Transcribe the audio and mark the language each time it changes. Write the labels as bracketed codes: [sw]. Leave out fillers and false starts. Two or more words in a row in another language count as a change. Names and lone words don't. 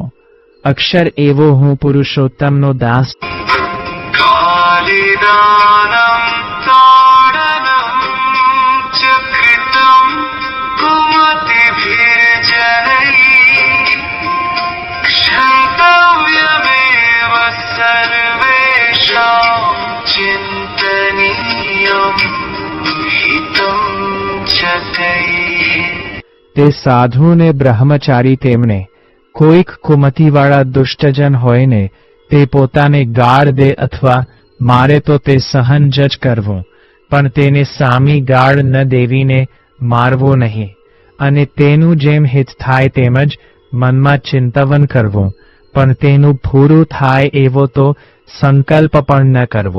[gu] અક્ષર એવો હું પુરુષોત્તમનો દાસ. [sa] कालिदानं ताडनं च कृतं कुमतिभिर्जनैः क्षन्तव्यमेव सर्वेषां चिन्तनीयं हितं च तैः. [gu] તે સાધુ ને બ્રહ્મચારી તેમને કોઈક કુમતિવાળા દુષ્ટજન હોય ને તે પોતાને ગાળ દે અથવા મારે તો તે સહન જ કરવું, પણ તેને સામી ગાળ ન દેવીને મારવો નહીં અને તેનું જેમ હિત થાય તેમજ મનમાં ચિંતવન કરવું, પણ તેનું પૂરું થાય એવો તો સંકલ્પ પણ ન કરવો.